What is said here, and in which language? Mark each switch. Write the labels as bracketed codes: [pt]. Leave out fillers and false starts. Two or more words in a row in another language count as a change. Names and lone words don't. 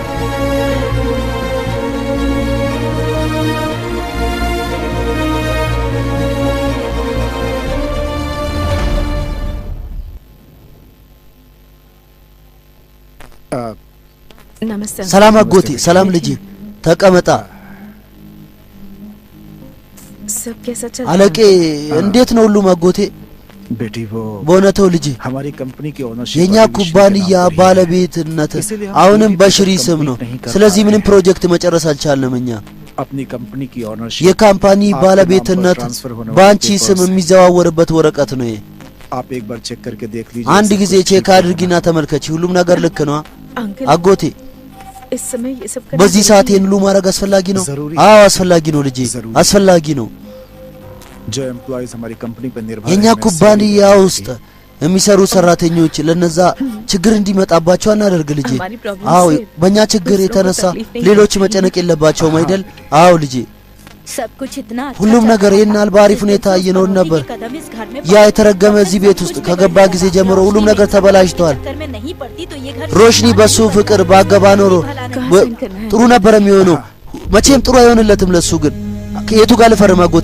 [hi] नमस्ते [am] ሰላም አጎቴ። ሰላም ልጅ ተቀመጣ። [hi] सब कैसा चल [am] አለቄ እንዴት ነው ሁሉም አጎቴ? [hi] बेटी वो [am] በእውነቱ ልጅ [hi] हमारी कंपनी की ओनरशिप [am] የኛ ኩባንያ ባለቤትነት አሁንም በሽሪ ስም ነው። ስለዚህ ምንም ፕሮጀክት መጨረስ አልቻልንም። እኛ [hi] अपनी कंपनी की ओनरशिप [am] የካምፓኒ ባለቤትነት ባንቺ ስም የሚዘዋወርበት ወረቀት ነው። ይሄ [hi] आप एक बार चेक करके देख लीजिए। [am] አንድ ጊዜ ቼክ አድርጊና ተመልከቺ። ሁሉም ነገር ልክ ነው अंकल አጎቴ? [hi] इस समय ये सब करना [am] በዚህ ሰዓት [hi] जरूरी [am] ይሄን ሁሉ ማድረግ አስፈላጊ ነው? [hi] जरूरी [am] አዎ አስፈላጊ ነው ልጄ፣ አስፈላጊ ነው። [hi] जो एम्प्लॉइज हमारी कंपनी पर निर्भर [am] የኛ [hi] हैं, मैं [am] ኩባንያ [hi] सभी [am] ውስጥ የሚሰሩ ሰራተኞች ለነዛ ችግር እንዲመጣባቸው አናደርግ ልጄ። [hi] हमारी प्रॉब्लम [am] አዎ [hi] से [am] በእኛ ችግር [hi] दूसरों को [am] የተነሳ [hi] तकलीफ नहीं [am] ሌሎች መጨነቅ የለባቸውም አይደል? አዎ ልጄ። [hi] सब कुछ इतना अच्छा [am] ሁሉም [hi] चल [am] ነገር [hi] रहा [am] ይሄን [hi] था। [am] አልባሪፍ [hi] लेकिन [am] ሁኔታ [hi] सोच [am] እየኖር [hi] पड़ोसी [am] ነበር። [hi] के कदम इस घर में [am] ያ [hi] पड़े। [am] የተረገመ [hi] अगर [am] እዚህ [hi] सब [am] ቤት ውስጥ [hi] कुछ [am] ከገባ [hi] बिगड़ [am] ጊዜ [hi] जाता, [am] ጀምሮ ሁሉም रोशनी ነገር [hi] भी [am] ተበላሽቷል። [hi] चक्कर में नहीं पड़ती तो ये घर [am] ሮሽኒ በሱ ፍቅር ባገባ ኖሮ ጥሩ ነበር የሚሆነው። መቼም ጥሩ አይሆንለትም ለሱ። ግን ከየቱ ጋር ልፈርም አጎቴ?